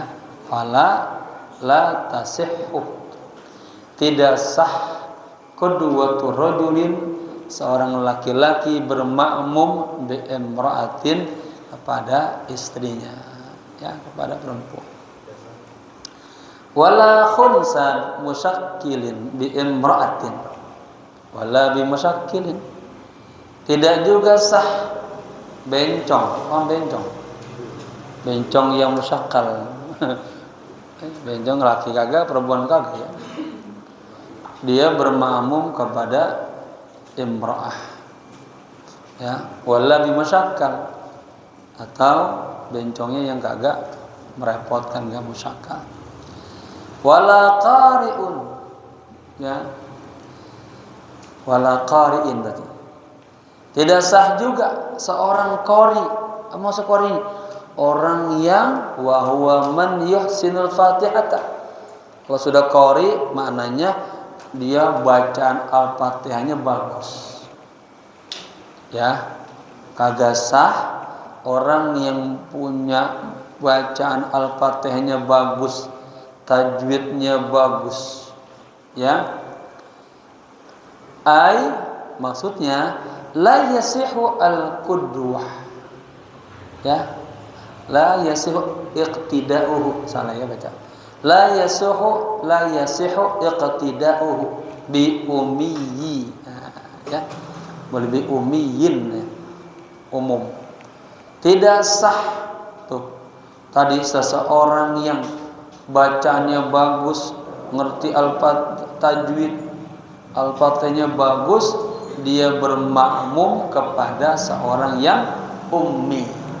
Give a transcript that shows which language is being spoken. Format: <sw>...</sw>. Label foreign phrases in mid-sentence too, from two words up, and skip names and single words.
<ar>فلا لا تصح,</ar> <id>tidak sah</id> <ar>قدوة رجل,</ar> <id>seorang laki-laki bermakmum</id> <ar>بامرأة,</ar> <id>kepada istrinya ya, kepada perempuan.</id> <ar>ولا خنثى مشكل بامرأة ولا بمشكل,</ar> <id>tidak juga sah bencong, bencong yang musyakkal. Bencong laki kagak, perempuan kagak ya. Dia bermakmum kepada imra'ah ya,</id> <ar>ولا بمشكل,</ar> <id>atau bencongnya yang kagak merepotkan, enggak musyakkal.</id> <ar>ولا قارئ ya, ولا قارئ tadi.</ar> <id>Tidak sah juga seorang qari. Maksud qari, orang yang</id> <ar>وهو من يحسن الفاتحة.</ar> <id>Kalau sudah qari maknanya dia bacaan Al-Fatihahnya bagus. Ya, kagak sah orang yang punya bacaan Al-Fatihahnya bagus, tajwidnya bagus. Ya.</id> <ar>Maksudnya لا يصح القدوة. Ya. لا يصح اقتداؤه.</ar> <id>Salah ya baca.</id> <ar>لا يصح اقتداؤه بأمي.</ar> <id>Ya. Boleh</id> <ar>بأمي</ar> <id>ya. Umum. Tidak sah tuh. Tadi seseorang yang bacanya bagus, ngerti tajwid, Al-Fatihahnya bagus, dia bermakmum kepada seorang yang ummi.</id>